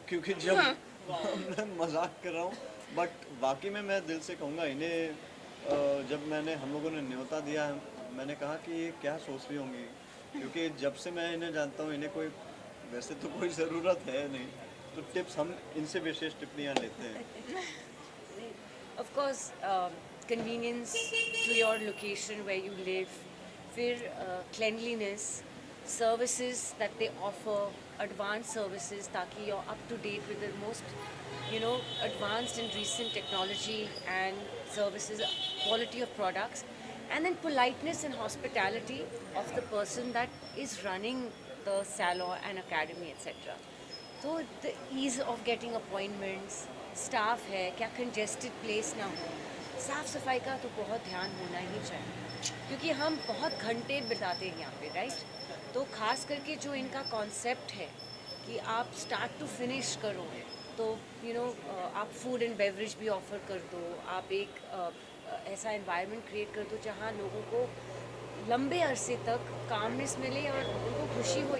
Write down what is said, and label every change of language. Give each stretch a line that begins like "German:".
Hindi: क्योंकि जब मैं मजाक कर रहा हूँ बट वाकई में मैं दिल से कहूँगा इन्हें, जब मैंने हम लोगों ने न्योता दिया, मैंने कहा कि ये क्या सोच रही होंगी, क्योंकि जब से मैं इन्हें जानता हूँ इन्हें कोई वैसे तो कोई ज़रूरत है नहीं, तो टिप्स हम इनसे विशेष टिप्पणियाँ लेते हैं।
English: of course convenience to your location where you live, फिर cleanliness, services that they offer, advanced services, ताकि you're up to date with the most advanced and recent technology and services, quality of products, and then politeness and hospitality of the person that is running the salon and academy etc.
Hindi: तो
English: the ease of getting appointments,
Hindi: staff है, क्या congested place ना हो, साफ़ सफाई का तो बहुत ध्यान होना ही चाहिए, क्योंकि हम बहुत घंटे बिताते हैं यहाँ पे, राइट। तो ख़ास करके जो इनका कॉन्सेप्ट है कि आप स्टार्ट टू फिनिश करो, तो आप फूड एंड बेवरेज भी ऑफ़र कर दो, आप एक ऐसा एनवायरनमेंट क्रिएट कर दो जहाँ लोगों को लंबे अरसे तक कामनेस मिले और उनको खुशी हो।